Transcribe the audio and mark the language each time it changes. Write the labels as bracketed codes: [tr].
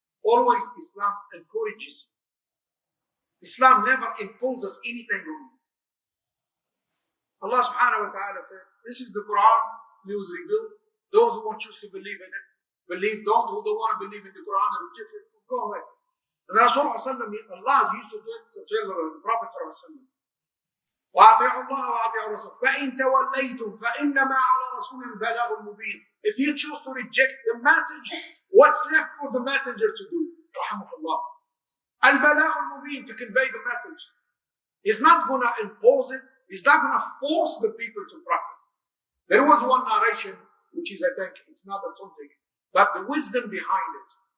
[en] Always Islam encourages you. Islam never imposes anything on you. Allah subhanahu wa ta'ala said, this is the Quran, it was revealed. Those who won't choose to believe in it, believe. Those who don't want to believe in the Quran and reject it, go ahead. And Rasulullah Allah used to tell the Prophet [ar] وَأَطِيعُوا اللَّهَ وَأَطِيعُوا الرَّسُولَ فَإِن تَوَلَّيْتُمْ فَإِنَّمَا عَلَى رَسُولِنَا الْبَلَاغُ الْمُبِينُ. [en] If you choose to reject the message, what's left for the messenger to do? Rahmatullah. Al-Balagh al-Mubin, to convey the message. He's not going to impose it. He's not going to force the people to practice. There was one narration, which is, I think, it's not authentic, but the wisdom behind it.